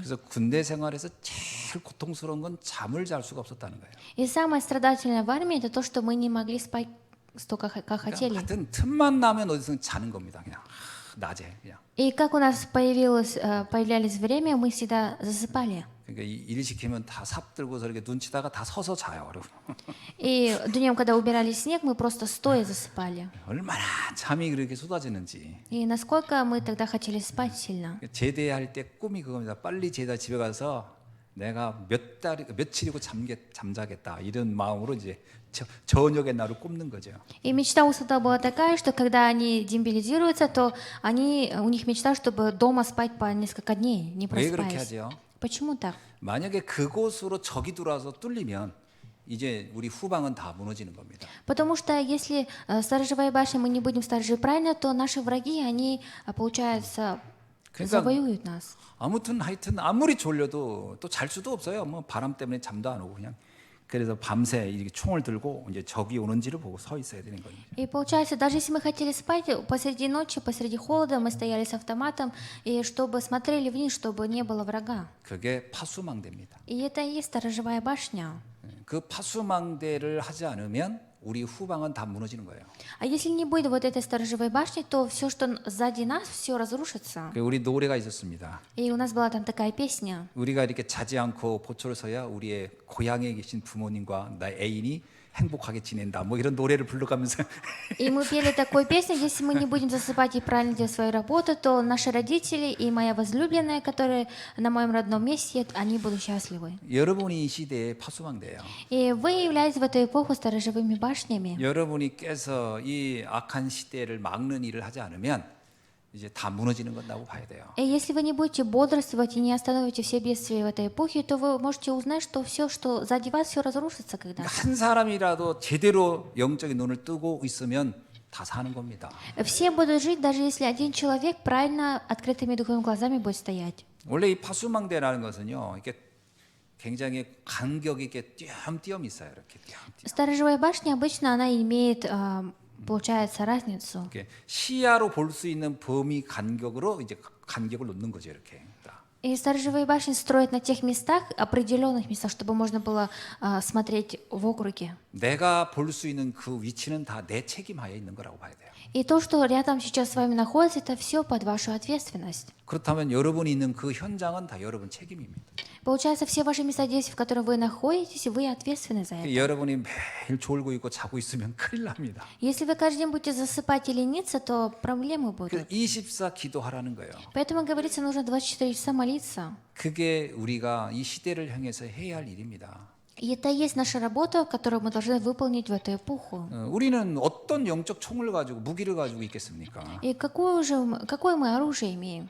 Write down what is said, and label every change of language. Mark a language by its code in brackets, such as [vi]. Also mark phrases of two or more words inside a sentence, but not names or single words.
[ko] 그래서 군대 생활에서 제일 고통스러운 건 잠을 잘 수가 없었다는 거예요. [ru] И самое страдательное в армии это то, что мы не могли спать столько, как [ko] 그러니까 [ru] хотели. [ko] 같은 틈만 나면 어디서 자는 겁니다. 그냥 낮에 그냥. [ru] И как у нас появлялись время, мы всегда засыпали. [ko] 그러니까 일 시키면 다 삽 들고서 이렇게 눈 치다가 다 서서 자요. 그리고 [ru] И днем, когда убирали снег, мы просто стоя засыпали. [ko] 얼마나 잠이 그렇게 쏟아지는지. [ru] И насколько мы тогда хотели спать сильно. [ko] 제대할 때 꿈이 그겁니다. 빨리 제대 집에 가서 내가 며칠이고 잠자겠다 이런 마음으로 이제 저녁에 나를 꼽는 거죠. [ru] И мечта у солдат была такая, что когда они демобилизируются, то у них мечта, чтобы дома спать по несколько дней, не [ko] 왜 그렇게 [ru] просыпаясь. [ko] 하죠? [ru] Почему так? [ko] 만약에 그곳으로 적이 들어와서 뚫리면 이제 우리 후방은 다 무너지는 겁니다. [ru] Потому что если сторожевая башня, мы не будем сторожить правильно, то наши враги, они, получается, [ko] 그러니까 [ru] завоюют нас. [ko] 아무튼 하여튼 아무리 졸려도 또 잘 수도 없어요. 뭐 바람 때문에 잠도 안 오고 그냥. 그래서 밤새 이렇게 총을 들고 이제 적이 오는지를 보고 서 있어야 되는 거죠. [ru] И получается, даже если мы хотели спать, посреди ночи, посреди холода, мы стояли с автоматом, и чтобы смотрели вниз, чтобы не было врага. [ko] 그게 파수망대입니다. [ru] И это и есть сторожевая башня. [ko] 그 파수망대를 하지 않으면 우리 후방은 다 무너지는 거예요. [ru] А если не будет вот этой сторожевой башни, то все, что сзади нас, все разрушится. [ko] 우리 노래가 있었습니다. [ru] И у нас была там такая песня. [ko] 우리가 이렇게 자지 않고 보초를 서야 우리의 고향에 계신 부모님과 나의 애인이 행복하게 지낸다. 뭐 이런 노래를 불러가면서 [ru] И мы пели такую песню, если мы не будем засыпать и правильно делать свою работу, то наши родители и моя возлюбленная, которые на моем родном месте, они будут счастливы. [ko] 여러분이 이 시대의 파수망대예요. [ru] И вы являетесь в эту эпоху сторожевыми башнями. [ko] 여러분이 깨서 이 악한 시대를 막는 일을 하지 않으면 이제 다 무너지는 건다고 봐야 돼요. [ru] И если вы не будете бодрствовать и не остановите все бедствия в этой эпохе, то вы можете узнать, что все, что сзади вас, все разрушится когда-то. [ko] 한 사람이라도 제대로 영적인 눈을 뜨고 있으면 다 사는 겁니다. [ru] Все будут жить, даже если один человек правильно открытыми духовными глазами будет стоять. [ko] 원래 이 파수망대라는 것은요, 이게 굉장히 간격이 이렇게 띄엄띄엄 있어요. 이렇게 띄엄띄엄. [ru] Сторожевая башня обычно она имеет, получается, разницу. [ko] 이렇게 시야로 볼 수 있는 범위 간격으로 이제 간격을 놓는 거죠, 이렇게. [ru] И сторожевые башни строят на тех местах, определенных местах, чтобы можно было смотреть в округе. [ko] 내가 볼 수 있는 그 위치는 다 내 책임하에 있는 거라고 봐야 돼요. [ru] И то, что рядом сейчас с вами находится, это все под вашу ответственность. [ko] 그렇다면 여러분이 있는 그 현장은 다 여러분 책임입니다. [ru] Получается, все ваши места действий, в которых вы находитесь, вы ответственны за это. [ko] 여러분이 매일 졸고 있고 자고 있으면 큰일 납니다. [ru] Если вы каждый день будете засыпать и лениться, то проблемы [ko] 그래서 [ru] будут. [ko] 24 기도하라는 거예요. [ru] Поэтому, говорится, нужно 24 часа молиться. [ko] 그게 우리가 이 시대를 향해서 해야 할 일입니다. [ru] И это и есть наша работа, которую мы должны выполнить в эту эпоху. [ko] 우리는 어떤 영적 총을 가지고 무기를 가지고 있겠습니까? [ru] И какое мы оружие имеем?